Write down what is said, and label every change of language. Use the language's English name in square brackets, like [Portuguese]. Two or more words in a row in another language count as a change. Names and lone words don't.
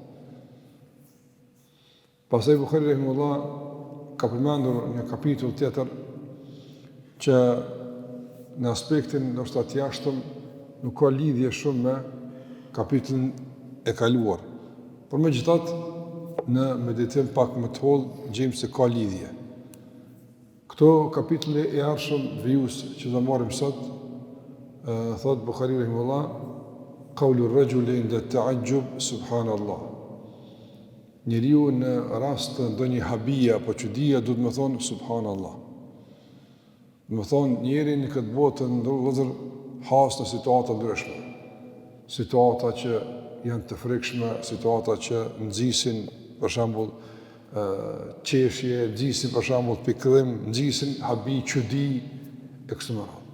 [Albanian] Pastaj Buhari rahimahullah ka përmendur një kapitull tjetër që në aspektin ndoshta të jashtëm nuk ka lidhje shumë me kapitullin e kaluar. Por megjithatë në meditim pak më të hollë gjejmë se ka lidhje. Këto kapitulle e ardhshëm vijus që do marrim sot, thot Buhari rahimahullah, [Arabic] قول الرجل عند التعجب سبحان الله. [Albanian] Njeriu në rast të ndonjë habie apo çudie duhet të thonë subhanallah. Do të thonë njeri në këtë botë ndodher has në situata ndryshme. Situata që janë të frikshme, situata që nxisin për shembull qeshje, nxisin për shembull pikëllim, nxisin habi, çudi e kështu me radhë.